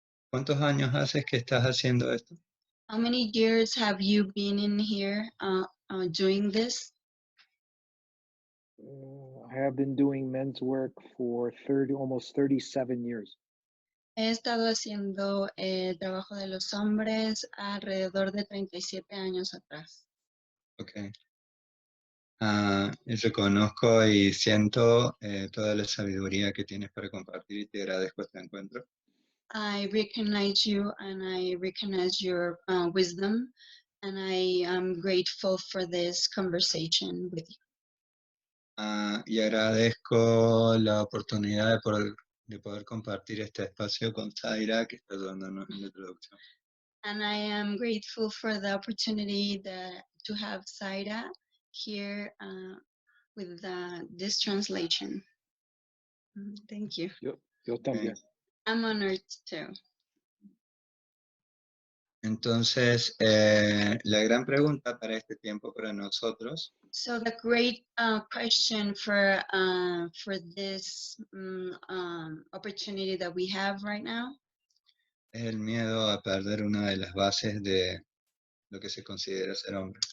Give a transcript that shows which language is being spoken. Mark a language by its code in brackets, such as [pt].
[es] ¿Cuántos años haces que estás haciendo esto? [en] How many years have you been in here doing this? I have been doing men's work for almost 37 years. [es] He estado haciendo trabajo de los hombres alrededor de 37 años atrás. [en] Okay. [es] Reconozco y siento toda la sabiduría que tienes para compartir y te agradezco este encuentro. [en] I recognize you and I recognize your wisdom, and I am grateful for this conversation with you. [es] Y agradezco la oportunidad de poder compartir este espacio con Zaira, que está ayudándonos en la introducción. [en] And I am grateful for the opportunity to have Zaira here with this translation. Thank you. [es] Yo también. [en] I'm honored too. [es] Entonces, la gran pregunta para este tiempo para nosotros [en] So the great question for this opportunity that we have right now [es] es el miedo a perder una de las bases de lo que se considera ser hombre.